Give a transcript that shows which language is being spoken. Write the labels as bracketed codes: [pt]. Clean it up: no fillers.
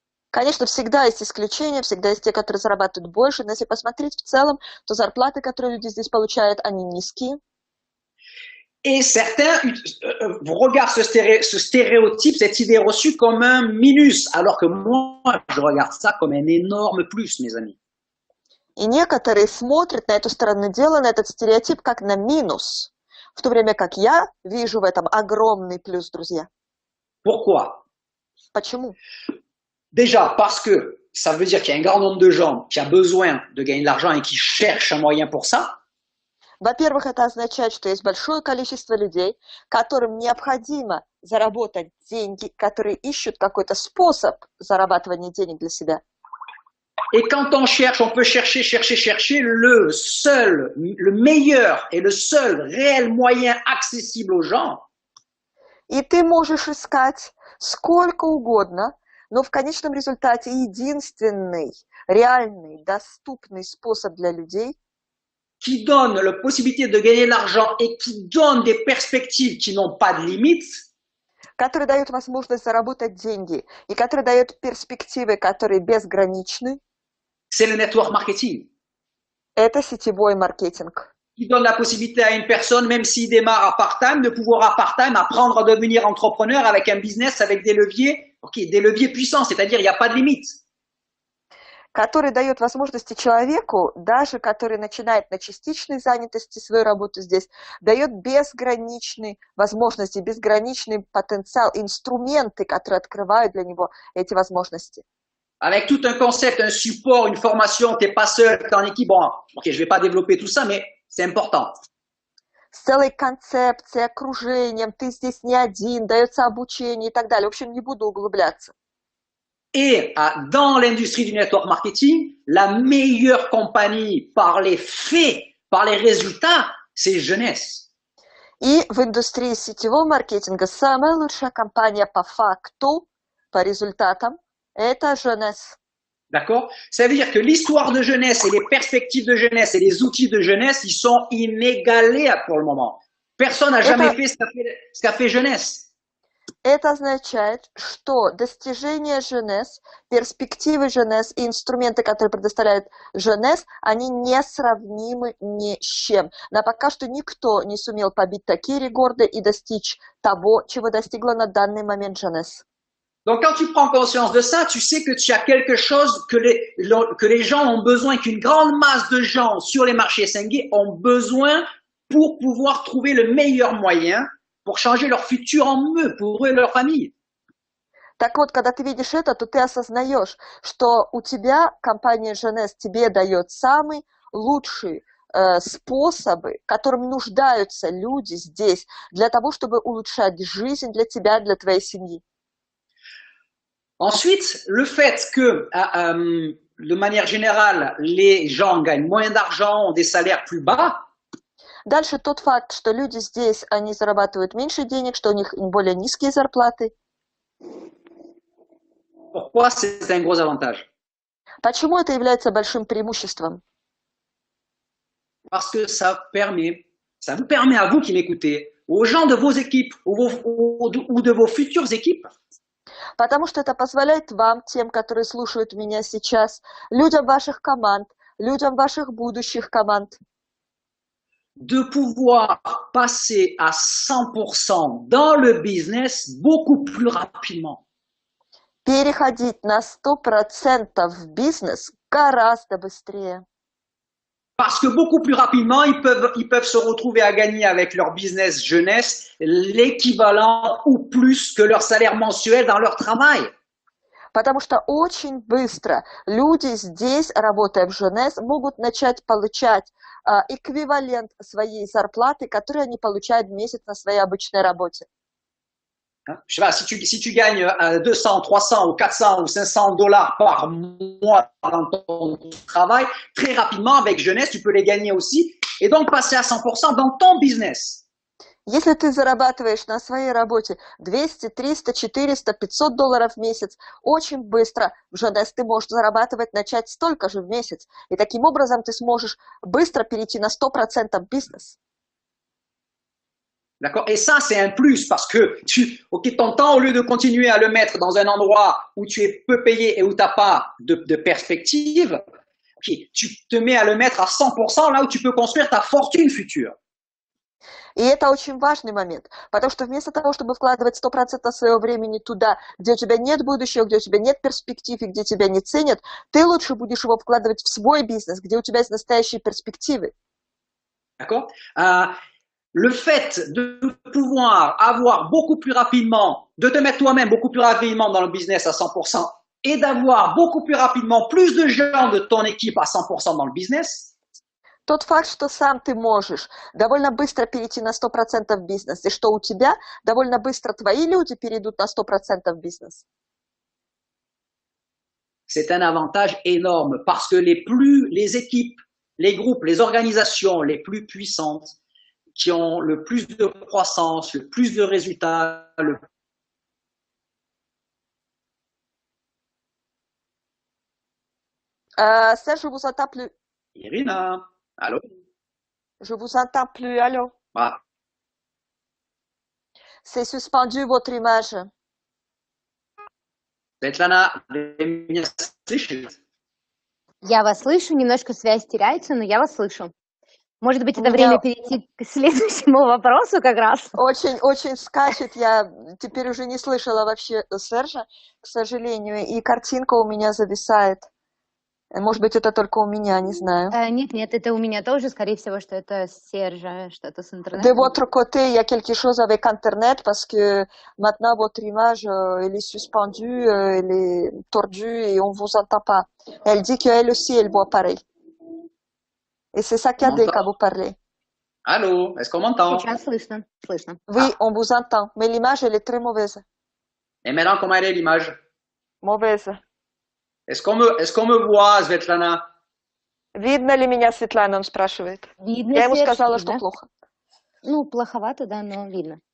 [ru] Конечно, всегда есть исключения, всегда есть те, которые зарабатывают больше, но если посмотреть в целом, то зарплаты, которые люди здесь получают, они низкие. [fr] Et certains regardent ce stéréotype, cette idée reçue comme un minus, alors que moi, je regarde ça comme un énorme plus, mes amis. [ru] И некоторые смотрят на эту сторону дела, на этот стереотип, как на минус, в то время как я вижу в этом огромный плюс, друзья. [fr] Pourquoi? [ru] Почему? [fr] Déjà, parce que ça veut dire qu'il y a un grand nombre de gens qui ont besoin de gagner de l'argent et qui cherchent un moyen pour ça. [ru] Во-первых, это означает, что есть большое количество людей, которым необходимо заработать деньги, которые ищут какой-то способ зарабатывания денег для себя. [fr] Et quand on cherche, on peut chercher, le meilleur et le seul réel moyen accessible aux gens. [ru] И ты можешь искать сколько угодно, но в конечном результате единственный, реальный, доступный способ для людей, [fr] qui donne la possibilité de gagner de l'argent et qui donne des perspectives qui n'ont pas de limites, [ru] который дает возможность заработать деньги и который дает перспективы, которые безграничны, [fr] c'est le network marketing. [ru] Это сетевой маркетинг. [fr] Qui donne la possibilité à une personne, même s'il démarre à part-time, de pouvoir à part-time apprendre à devenir entrepreneur avec un business, avec des leviers puissants, c'est-à-dire il n'y a pas de limite. [ru] Который дает возможности человеку, даже который начинает на частичной занятости свою работу здесь, дает безграничные возможности, безграничный потенциал, инструменты, которые открывают для него эти возможности. [fr] Avec tout un concept, un support, une formation, tu n'es pas seul, tu es en équipe. Bon, ok, je ne vais pas développer tout ça, mais c'est important. [ru] С целой концепцией, окружением, ты здесь не один, дается обучение и так далее. В общем, не буду углубляться. [fr] Et dans l'industrie du network marketing, la meilleure compagnie par les faits, par les résultats, c'est Jeunesse. [ru] И в индустрии сетевого маркетинга самая лучшая компания по факту, по результатам, это Jeunesse. [fr] D'accord? Ça veut dire que l'histoire de Jeunesse et les perspectives de Jeunesse et les outils de Jeunesse, ils sont inégalés pour le moment. Personne n'a jamais fait ce qu'a fait Jeunesse. [ru] Это означает, что достижения Jeunesse, перспективы Jeunesse и инструменты, которые предоставляет Jeunesse, они несравнимы ни с чем. Но пока что никто не сумел побить такие рекорды и достичь того, чего достигла на данный момент Jeunesse. [fr] Donc, quand tu prends conscience de ça, tu sais que tu as quelque chose que les gens ont besoin, qu'une grande masse de gens sur les marchés 5G ont besoin pour pouvoir trouver le meilleur moyen pour changer leur futur en mieux, pour eux et leur famille. [ru] Так вот, когда ты видишь это, то ты осознаешь, что у тебя компания Jeunesse тебе дает самые лучшие способы, которым нуждаются люди здесь, для того, чтобы улучшать жизнь для тебя, для твоей семьи. [fr] Ensuite, le fait que, de manière générale, les gens gagnent moins d'argent, ont des salaires plus bas. [ru] Дальше тот факт, что люди здесь, они зарабатывают меньше денег, что у них более низкие зарплаты. [fr] Pourquoi c'est un gros avantage? [ru] Почему это является большим преимуществом? [fr] Parce que ça vous permet à vous qui m'écoutez, aux gens de vos équipes ou de vos futures équipes, [ru] Потому что это позволяет вам, тем, которые слушают меня сейчас, людям ваших команд, людям ваших будущих команд, [fr] de pouvoir passer à 100% dans le business beaucoup plus rapidement. [ru] переходить на 100% в бизнес гораздо быстрее. [fr] Parce que beaucoup plus rapidement, ils peuvent se retrouver à gagner avec leur business Jeunesse l'équivalent ou plus que leur salaire mensuel dans leur travail. [ru] Потому что очень быстро люди здесь, работая в Jeunesse, могут начать получать эквивалент своей зарплаты, которую они получают в месяц на своей обычной работе. [fr] Je sais pas, si tu gagnes 200, 300 ou 400 ou 500 dollars par mois dans ton travail, très rapidement, avec Jeunesse, tu peux les gagner aussi et donc passer à 100% dans ton business. [ru] Если ты зарабатываешь на своей работе 200, 300, 400, 500 долларов в месяц, очень быстро в Jeunesse ты можешь зарабатывать, начать столько же в месяц. И таким образом ты сможешь быстро перейти на 100% бизнес. [fr] D'accord? Et ça, c'est un plus parce que ton temps, au lieu de continuer à le mettre dans un endroit où tu es peu payé et où tu n'as pas de perspective, tu te mets à le mettre à 100% là où tu peux construire ta fortune future. [ru] И это очень важный момент, потому что вместо того, чтобы вкладывать 100% своего времени туда, где у тебя нет будущего, где у тебя нет перспектив и где тебя не ценят, ты лучше будешь его вкладывать в свой бизнес, где у тебя есть настоящие перспективы. [fr] D'accord? Le fait de pouvoir avoir beaucoup plus rapidement, de te mettre toi-même beaucoup plus rapidement dans le business à 100%, et d'avoir beaucoup plus rapidement plus de gens de ton équipe à 100% dans le business, [ru] тот факт, что сам ты можешь довольно быстро перейти на 100% в бизнес, и что у тебя довольно быстро твои люди перейдут на 100% в бизнес, [fr] c'est un avantage énorme parce que les équipes, les groupes, les organisations les plus puissantes, qui ont le plus de croissance, le plus de résultats, Serge, je vous entends plus. Irina, allô? Je vous entends plus, allô? Ah, C'est suspendu votre image. [ru] Светлана, вы меня слышите? Я вас слышу, немножко связь теряется, но я вас слышу. Может быть, У это меня время перейти к следующему вопросу как раз? очень скачет. Я теперь уже не слышала вообще Сержа, к сожалению, и картинка у меня зависает. Может быть, это только у меня, не знаю. Нет, это у меня тоже, скорее всего, что это Сержа, что-то с [fr] De [ru] интернетом. [fr] votre côté, il y a quelque chose avec Internet parce que maintenant votre image, elle est suspendue, elle est tordue et on vous entend pas. Elle dit qu'elle aussi, elle voit pareil. Et c'est saccadé quand vous parlez. Allô, est-ce qu'on m'entend? [ru] Сейчас слышно. [fr] Oui, on vous entend, mais l'image, elle est très mauvaise. Et maintenant, comment elle est l'image? Mauvaise. Est-ce qu'on me voit, Svetlana? [ru] Видно ли меня, Светлана, он спрашивает. Видно, Я ему Серж, сказала, видно. что плохо. Ну, плоховато, да, но видно.